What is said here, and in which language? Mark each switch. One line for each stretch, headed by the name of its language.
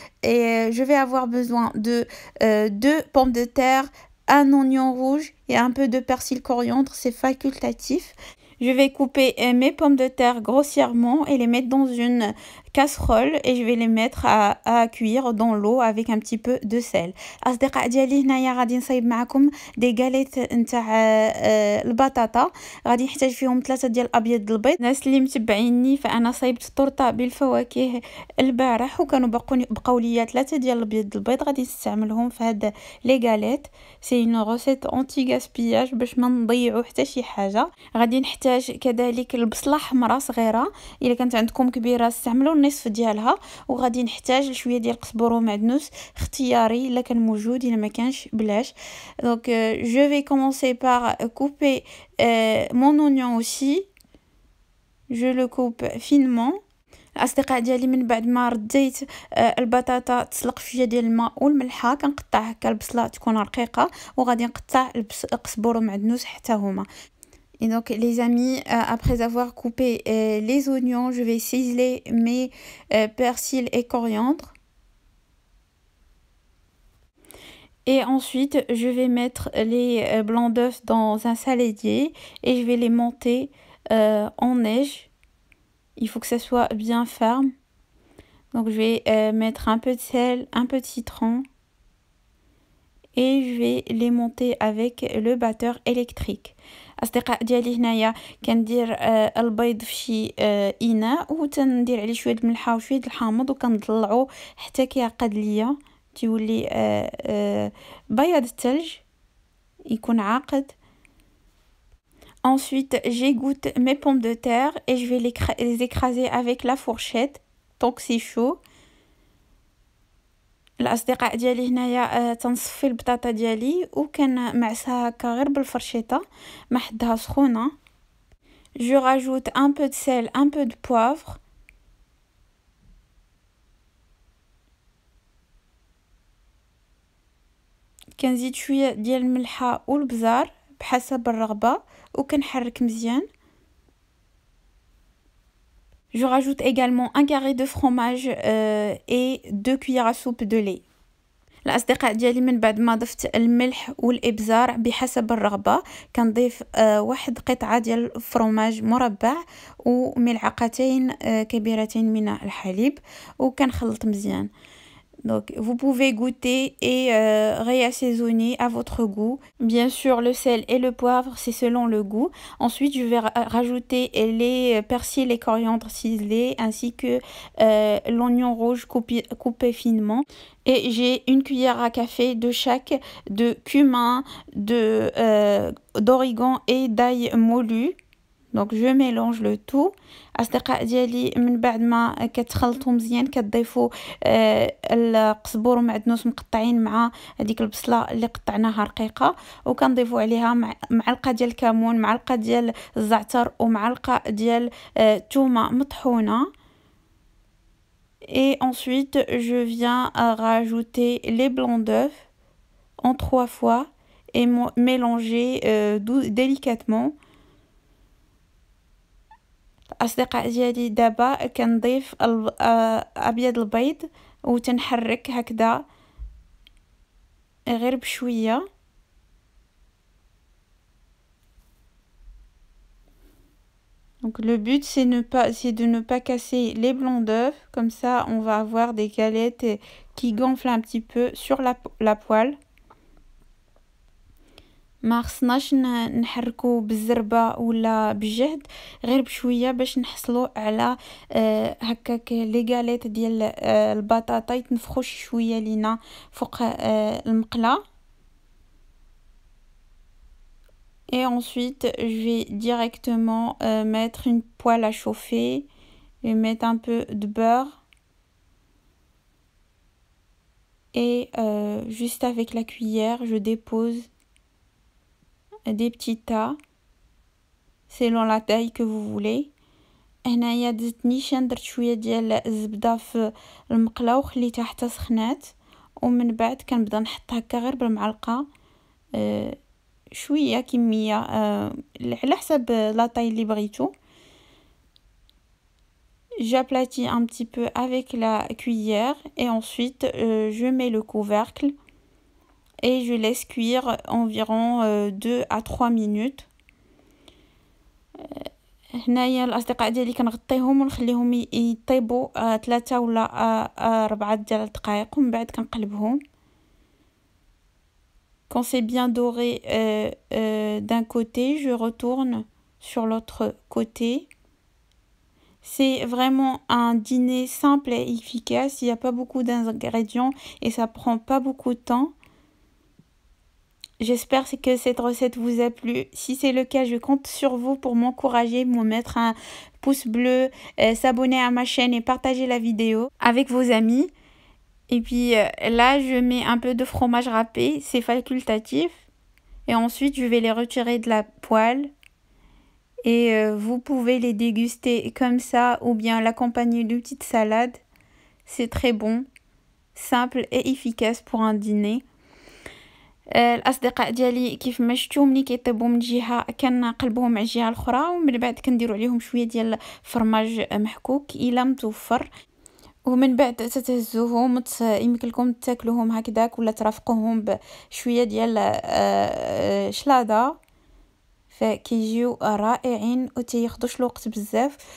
French: Et je vais avoir besoin de 2 pommes de terre, un oignon rouge et un peu de persil coriandre, c'est facultatif. Je vais couper mes pommes de terre grossièrement et les mettre dans une casserole et je vais les mettre à cuire dans l'eau avec un petit peu de sel.
Arabic: أصدقاء ديالي هنايا غادي نصايب معكم دي غاليت نتاع البطاطا. غادي نحتاج فيهم 3 ديال الابيض البيض. الناس اللي متبعيني فانا صايبت طورطه بالفواكه البارح وكانوا بقاو ليا 3 ديال الابيض البيض غادي نستعملهم في هاد لي غاليت.
French: سي اون روسيت اونتي غاسبياج
Arabic: باش ما نضيعوا حتى شي حاجه. غادي نحتاج كذلك البصله حمراء صغيره، الا كانت عندكم كبيره استعملوا النصف ديالها، وغادي نحتاج شويه ديال القزبر ومعدنوس اختياري الا كان موجود، الا ما كانش بلاش.
French: Donc je vais commencer par couper mon oignon aussi. Je le coupe finement.
Arabic: الاصدقاء ديالي من بعد ما رديت البطاطا تسلق فيها ديال الماء والملحه، كنقطع هكا البصله تكون رقيقه وغادي نقطع القزبر ومعدنوس حتى هما.
French: Et donc les amis, après avoir coupé les oignons, je vais ciseler mes persils et coriandre. Et ensuite, je vais mettre les blancs d'œufs dans un saladier et je vais les monter en neige. Il faut que ça soit bien ferme. Donc je vais mettre un peu de sel, un peu de citron. Et je vais les monter avec le batteur électrique.
Arabic: أصدقاء ديالي هنايا كندير البيض في شي إناء وتندير عليه شوية الملحة وشوية الحامض وكنطلعو حتى كيعقد ليا تيولي بياض الثلج يكون عاقد.
French: Ensuite, j'égoutte mes pommes de terre et je vais les écraser avec la fourchette tant que c'est chaud.
Arabic: الأصدقاء ديالي هنايا تنصفي البطاطا ديالي وكنمعسها هكا غير بالفرشيطة ما حدها سخونة.
French: Je rajoute un peu de sel, un peu de poivre.
Arabic: كنزيد شوية ديال الملحة والبزار بحسب الرغبة وكنحرك مزيان.
French: Je rajoute également un carré de fromage et 2 cuillères à soupe de lait.
Arabic: الأصدقاء ديالي من بعد ما ضفت الملح والإبزار بحسب الرغبة كنضيف واحد قطعة ديال الفرماج مربع وملعقتين كبيرتين من الحليب وكنخلط مزيان.
French: Donc vous pouvez goûter et réassaisonner à votre goût. Bien sûr, le sel et le poivre, c'est selon le goût. Ensuite, je vais rajouter les persils et coriandres ciselés ainsi que l'oignon rouge coupé finement. Et j'ai une cuillère à café de chaque de cumin, d'origan et d'ail moulu. Donc je mélange le tout.
Arabic: أصدقاء ديالي من بعد ما كتخلطوا مزيان كتضيفوا القزبر ومعدنوس مقطعين مع هذيك البصله اللي قطعناها رقيقه وكنضيفوا عليها معلقه ديال الكمون، معلقه ديال الزعتر ومعلقه ديال الثومه مطحونه.
French: Et ensuite je viens rajouter les blancs d'œufs en 3 fois et mélanger délicatement.
Arabic: أصدقاء ديالي دابا كنضيف أبيض البيض وتنحرك هكذا غير بشوية.
French: Donc le but c'est de ne pas casser les blancs d'œufs, comme ça on va avoir des galettes qui gonflent un petit peu sur la poêle.
Arabic: ما خصناش نحركو بالزربه ولا بالجهد، غير بشويه باش نحصلوا على هكاك لي غاليت ديال البطاطا يتنفخوا شويه لينا فوق المقله.
French: Et ensuite je vais directement mettre une poêle à chauffer et mettre un peu de beurre. Et juste avec la cuillère, je dépose des petits tas selon la taille que vous voulez.
Arabic: هنايا دزت نيشان، درت شويه ديال الزبده في المقله وخليتها حتى سخنات، ومن بعد كنبدا نحط هكا غير بالمعلقه شويه كميه على حسب
French: لا طاي
Arabic: اللي بغيتو.
French: J'aplatis un petit peu avec la cuillère et ensuite je mets le couvercle et je laisse cuire environ 2 à 3 minutes.
Arabic: هنايا الاصدقاء ديالي كنغطيهم ونخليهم يطيبوا 3 ولا 4 ديال الدقائق، ومن بعد كنقلبهم.
French: Quand c'est bien doré d'un côté, je retourne sur l'autre côté. C'est vraiment un dîner simple et efficace. Il n'y a pas beaucoup d'ingrédients et ça prend pas beaucoup de temps. J'espère que cette recette vous a plu. Si c'est le cas, je compte sur vous pour m'encourager, me mettre un pouce bleu, s'abonner à ma chaîne et partager la vidéo avec vos amis. Et puis là, je mets un peu de fromage râpé, c'est facultatif. Et ensuite, je vais les retirer de la poêle. Et vous pouvez les déguster comme ça ou bien l'accompagner d'une petite salade. C'est très bon, simple et efficace pour un dîner.
Arabic: الاصدقاء ديالي كيف ما شفتوا ملي كيطيبوا من جهه كنقلبوهم على الجهه الاخرى، ومن بعد كنديروا عليهم شويه ديال فرماج محكوك الا متوفر، ومن بعد تتهزوهم يمكن لكم تاكلوهم هكذاك ولا ترافقوهم بشويه ديال شلاضه، فكيجيو رائعين وتياخدوش الوقت بزاف.